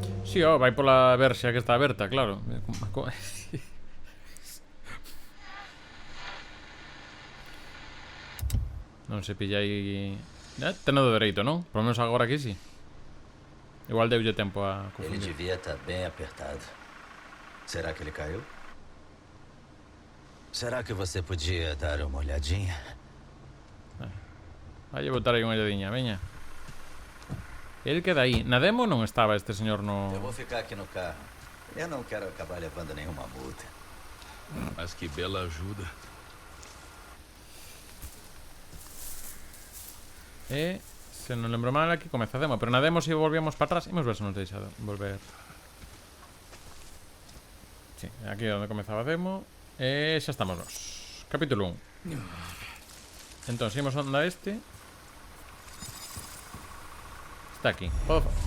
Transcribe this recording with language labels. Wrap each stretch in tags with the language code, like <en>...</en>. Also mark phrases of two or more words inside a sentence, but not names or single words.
<gl>Si, vai pola verxa que está aberta, claro. Non se pilla aí... Teno do dereito, non?</gl> <es>Por lo menos</es> <gl>agora aquí sí. Igual deulle tempo a Ele confundir.</gl> <pt>devia estar bem apertado. Será que ele caiu? Será que você podia dar uma olhadinha?</pt> <gl>Vai botar aí unha olladinha, veña. Ele queda aí. Na demo non estaba este señor no...</gl> <pt>Eu vou ficar aqui no carro. Eu não quero acabar levando nenhuma multa. Mas que bela ajuda.</pt> <gl>Se non lembro mal, aquí comeza a demo. Pero na demo, se volvíamos para atrás, imos ver se nos deixa volver. Sí, aquí é onde comezaba a demo. E xa estamos nos. Capítulo 1. Entón, seguimos onda este. Está aquí. Podo...</gl>